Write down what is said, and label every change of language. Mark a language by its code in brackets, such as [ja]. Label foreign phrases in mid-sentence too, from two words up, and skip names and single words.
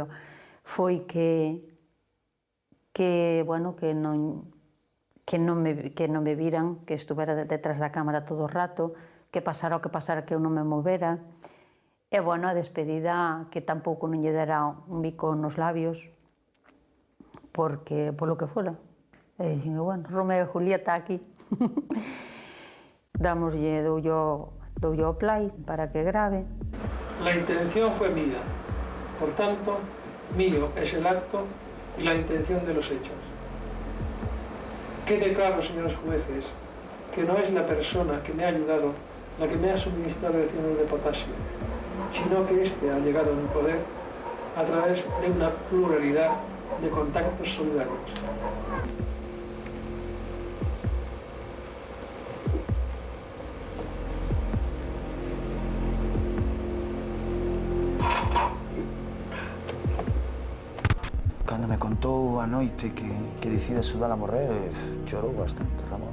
[gl] Foi que bueno, que non me viran, que estuvera detrás da cámara todo o rato, que pasara o que pasara, que eu non me movera. E, bueno, a despedida, que tampouco non lle dera un bico nos labios, porque, polo que fora. E dixen, bueno, Romeo e Julieta aquí. Doulle o play para que grabe. [es] La intención fue mía, por tanto, mío es el acto y la intención de los hechos. Quede claro, señores jueces, que no es la persona que me ha ayudado la que me ha suministrado el cianuro de potasio, sino que éste ha llegado a mi poder a través de una pluralidad de contactos solidarios. [gl] Cando me contou a noite que decide sudar a morrer, chorou bastante, Ramón.